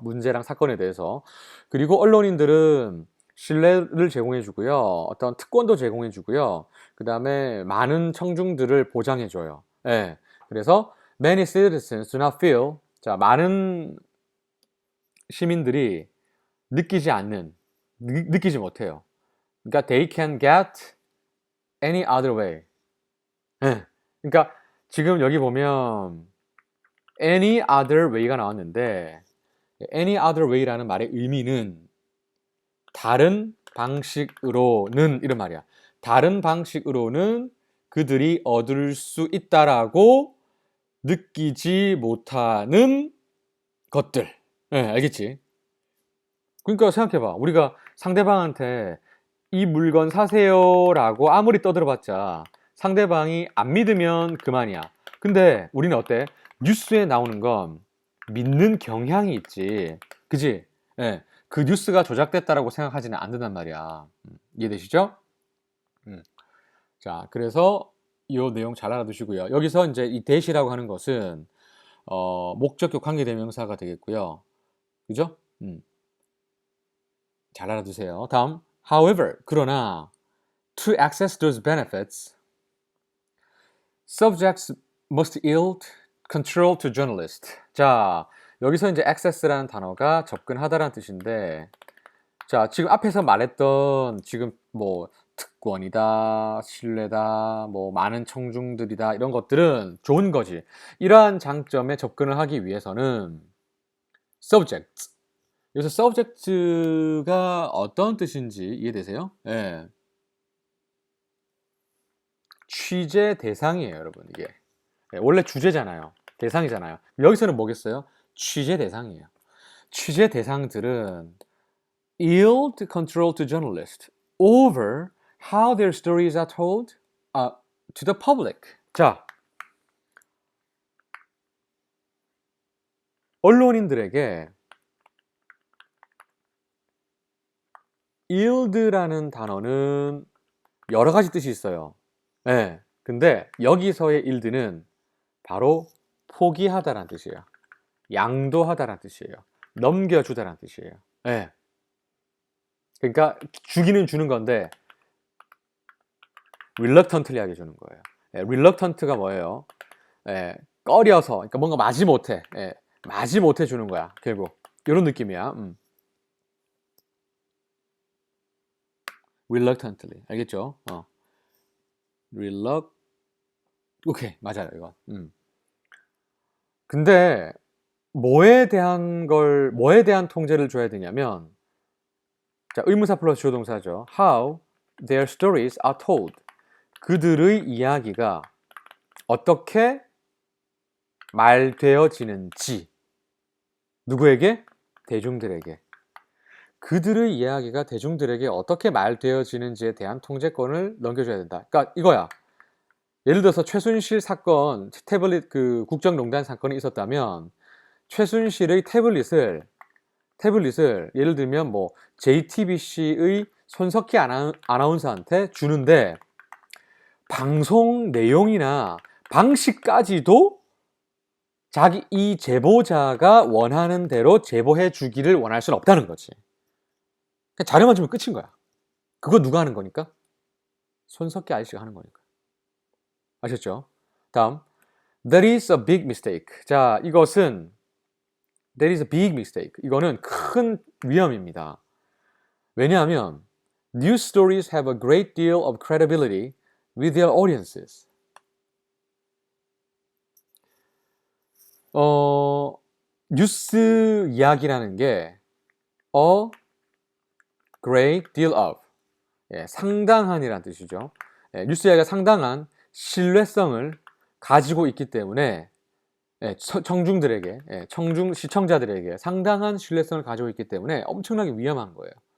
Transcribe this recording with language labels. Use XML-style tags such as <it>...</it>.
<ko>문제랑 사건에 대해서. 그리고 언론인들은 신뢰를 제공해 주고요. 어떤 특권도 제공해 주고요. 그 다음에 많은 청중들을 보장해 줘요. 예. 그래서</ko> <en>many citizens do not feel,</en> <ko>자, 많은 시민들이 느끼지 못해요. 그러니까</ko> <en>they can get any other way. 예.</en> <ko>그러니까 지금 여기 보면</ko> <en>any other way</en> <ko>가 나왔는데 any other way라는 말의 의미는 다른 방식으로는 이런 말이야. 다른 방식으로는 그들이 얻을 수 있다라고 느끼지 못하는 것들. 네, 알겠지? 그러니까 생각해봐. 우리가 상대방한테 이 물건 사세요라고 아무리 떠들어봤자 상대방이 안 믿으면 그만이야. 근데 우리는 어때? 뉴스에 나오는 건 믿는 경향이 있지. 그지? 예. 그 뉴스가 조작됐다라고 생각하지는 않는단 말이야. 이해되시죠? 자, 그래서 이 내용 잘 알아두시고요. 여기서 이제 이 that이라고 하는 것은 목적격 관계대명사가 되겠고요. 그죠? 잘 알아두세요. 다음,</ko> <en>however,</en> <ko>그러나</ko> <en>To access those benefits, subjects must yield control to journalists.</en> <ko>자, 여기서 이제 access라는 단어가 접근하다라는 뜻인데, 자, 지금 앞에서 말했던 지금 뭐 특권이다, 신뢰다, 뭐 많은 청중들이다 이런 것들은 좋은 거지. 이러한 장점에 접근을 하기 위해서는 subject. 여기서 subject가 어떤 뜻인지 이해되세요? 예. 취재 대상이에요, 여러분. 이게 원래 주제잖아요. 대상이잖아요. 여기서는 뭐겠어요? 취재 대상이에요. 취재 대상들은</ko> <en>yield control to journalists over how their stories are told to the public.</en> <ko>자, 언론인들에게 yield라는 단어는 여러 가지 뜻이 있어요. 네, 근데 여기서의 yield는 바로 포기하다라는 뜻이에요. 양도하다라는 뜻이에요. 넘겨주다라는 뜻이에요. 네. 그러니까 주기는 주는 건데 reluctantly하게 주는 거예요. 예, reluctant가 뭐예요? 예, 꺼려서, 그러니까 뭔가 마지못해, 예, 마지못해 주는 거야. 결국 이런 느낌이야. reluctantly, 알겠죠? 오케이, 맞아요, 이거. 근데 뭐에 대한 통제를 줘야 되냐면, 자, 의문사 플러스 주어동사죠.</ko> <en>How their stories are told.</en> <ko>그들의 이야기가 어떻게 말되어지는지. 누구에게? 대중들에게. 그들의 이야기가 대중들에게 어떻게 말되어지는지에 대한 통제권을 넘겨줘야 된다. 그러니까 이거야. 예를 들어서 최순실 사건, 태블릿 그 국정농단 사건이 있었다면 최순실의 태블릿을 예를 들면 뭐 JTBC의 손석희 아나운서한테 주는데 방송 내용이나 방식까지도 이 제보자가 원하는 대로 제보해 주기를 원할 수는 없다는 거지. 그냥 자료만 주면 끝인 거야. 그거 누가 하는 거니까? 손석희 아저씨가 하는 거니까. 아셨죠? 다음,</ko> <en>That is a big mistake.</en> <ko>자, 이것은</ko> <en>That is a big mistake.</en> <ko>이거는 큰 위험입니다. 왜냐하면</ko> <en>News stories have a great deal of credibility with their audiences.</en> <ko>뉴스 이야기라는 게</ko> <en>a great deal of,</en> <ko>예, 상당한이라는 뜻이죠. 예, 뉴스 이야기가 상당한 신뢰성을 가지고 있기 때문에 예, 청중들에게, 예, 시청자들에게 상당한 신뢰성을 가지고 있기 때문에 엄청나게 위험한 거예요.</ko>